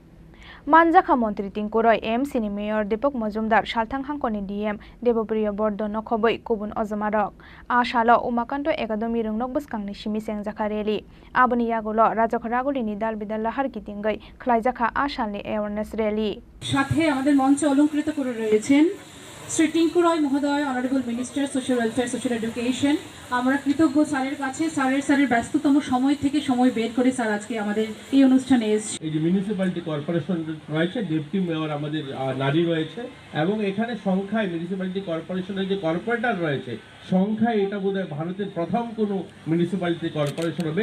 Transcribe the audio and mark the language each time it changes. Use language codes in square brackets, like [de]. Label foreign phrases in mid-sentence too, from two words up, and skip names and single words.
[trp] Manjaka Montri Tingkuroi MC ni Mayor Deepak Majumdar Salthang Hangkoni DM Debapriya Bordo no khoboi Kubun Ojamarok Ashalo Umakanto Academy Rungnok Buskang ni Simi Sengjaka rally Aboni Yagulo Rajakhoraguli ni Dal Bidal lahar kitingai khlaijaka Ashal ni [en] awareness rally [bn] সাথে আমাদের মঞ্চে অলংকৃত করে রয়েছেন শ্রী টিঙ্কু রয় মহোদয় [en] honourable minister social welfare social education [bn] আমরা কৃতজ্ঞ স্যারের কাছে স্যারের ব্যস্ততম সময় থেকে সময় বের করে স্যার আজকে আমাদের এই অনুষ্ঠানে এসেছে এই যে [en] municipality corporation [bn] রয়েছে [en] deputy mayor [bn] আমাদের নারী রয়েছে এবং এখানে সংখ্যায় [en] municipality corporation's [bn] যে কর্পোরেটর রয়েছে সংখ্যায় এটা বোধহয় ভারতের প্রথম কোনো [en] municipality corporation [bn] হবে